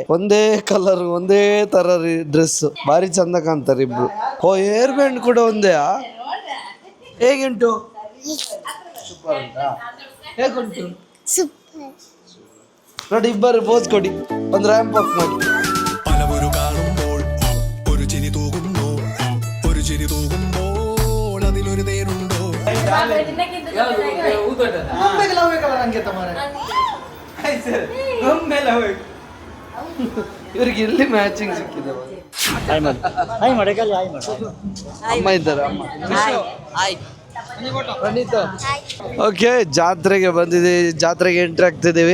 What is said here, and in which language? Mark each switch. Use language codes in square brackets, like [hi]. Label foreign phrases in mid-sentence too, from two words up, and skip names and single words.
[kn] ಒಂದೇ ಕಲರ್ ಒಂದೇ ತರ ಡ್ರೆಸ್, ಭಾರಿ ಚಂದ ಕಾಣ್ತಾರೆ ಇಬ್ರು. [en] hair band [kn] ಕೂಡ ಒಂದೇ. ಹೇಗುಂಟು? ಸೂಪರ್ ಉಂಟಾ? ಹೇಗುಂಟು? ನೋಡಿ, ಇಬ್ಬರು ಪೋಸ್ ಕೊಡಿ, ಒಂದು [en] ramp walk [kn] ಮಾಡಿ. [ml] പലവരു കാണുമ്പോൾ ഒരു ചിരി തൂകുന്നു, ഒരു ചിരി തൂകുമ്പോൾ അതിലൊരു തേനുണ്ടോ? [kn] ಇವರಿಗೆ ಎಲ್ಲಿ ಮ್ಯಾಚಿಂಗ್ ಸಿಕ್ಕಿದೆ? ಅಮ್ಮ ಇದ್ದಾರೆ. ಓಕೆ, ಜಾತ್ರೆಗೆ ಬಂದಿದ್ದೀವಿ, ಜಾತ್ರೆಗೆ ಎಂಟ್ರಿ ಆಗ್ತಿದ್ದೀವಿ.